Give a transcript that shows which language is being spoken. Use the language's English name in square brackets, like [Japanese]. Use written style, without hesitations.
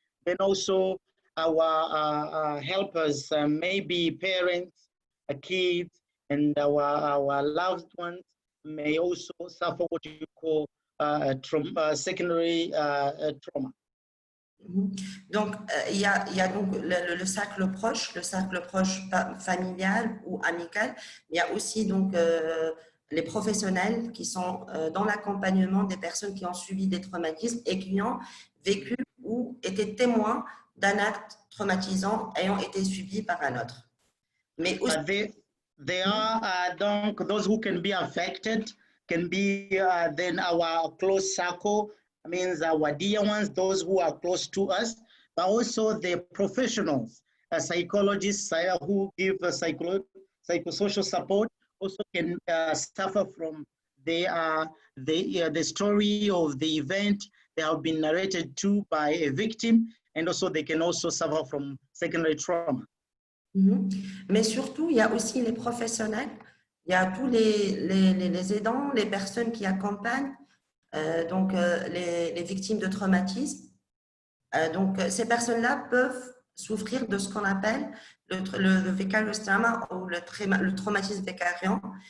[English] Then also our helpers, maybe parents, kids, and our loved ones may also suffer what you call secondary trauma. [French] Donc, il y a donc le cercle proche familial ou amical. Il y a aussi donc les professionnels qui sont dans l'accompagnement des personnes qui ont subi des traumatismes et qui ont vécu ou été témoins d'un acte traumatisant ayant été subi par un autre. Mais aussi, [English] there are donc those who can be affected, can be then our close circle. Means our dear ones, those who are close to us, but also the professionals, psychologists who give psychosocial support also can suffer from the story of the event, they have been narrated to by a victim, and also they can also suffer from secondary trauma. [French] Mais surtout, il y a aussi les professionnels, il y a tous les aidants, les personnes qui accompagnent les victimes de traumatisme. Donc, ces personnes-là peuvent souffrir de ce qu'on appelle le vicarious trauma ou le traumatisme vicariant.